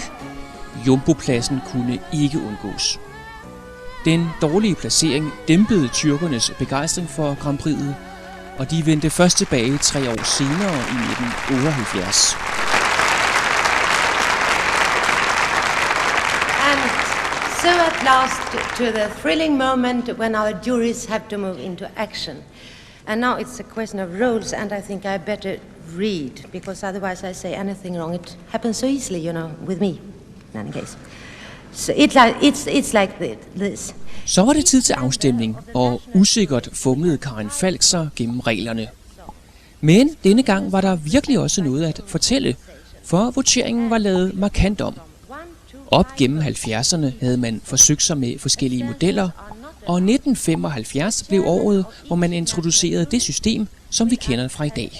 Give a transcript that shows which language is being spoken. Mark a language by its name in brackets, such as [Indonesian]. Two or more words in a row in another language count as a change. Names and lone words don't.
[Danish] Jumbopladsen kunne ikke undgås. Den dårlige placering dæmpede tyrkernes begejstring for Grand Prix'et, og de vendte først tilbage 3 år senere i 1978. [English] So at last to the thrilling moment when our juries have to move into action. And now it's a question of roles, and I think I better read, because otherwise I say anything wrong. It happens so easily, you know, with me, in any case. So it's like this. [Danish] Så var det tid til afstemning, og usikkert fumlede Karin Falk sig gennem reglerne. Men denne gang var der virkelig også noget at fortælle, for voteringen var lavet markant om. Op gennem 70'erne havde man forsøgt sig med forskellige modeller, og 1975 blev året, hvor man introducerede det system, som vi kender fra i dag.